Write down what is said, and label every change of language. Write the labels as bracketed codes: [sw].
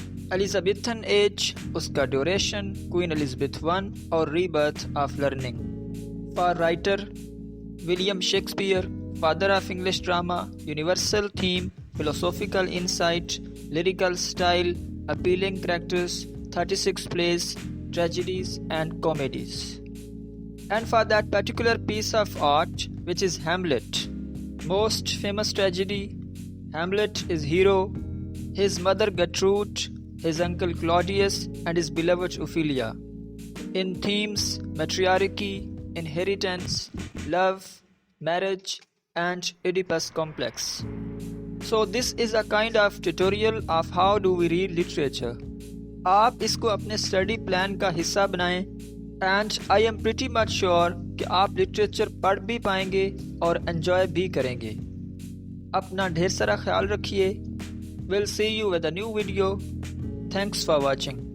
[en] Elizabethan age, اس کا duration, queen Elizabeth 1 اور rebirth of learning. For writer, William Shakespeare, father of English drama, universal theme, philosophical insight, lyrical style, appealing characters, 36 plays, tragedies and comedies. And for that particular piece of art, which is Hamlet, most famous tragedy, Hamlet is hero, his mother Gertrude, his uncle Claudius, and his beloved Ophelia. In themes, matriarchy, inheritance, love, marriage, and Oedipus complex. So this is a kind of tutorial of how do we read literature. [ur] آپ اس کو اپنے study plan کا حصہ بنائیں، [en] and I am pretty much sure [ur] کہ آپ literature پڑھ بھی پائیں گے اور انجوائے بھی کریں گے۔ اپنا ڈھیر سارا خیال رکھیے۔ [en] We'll see you with a new video. Thanks for watching.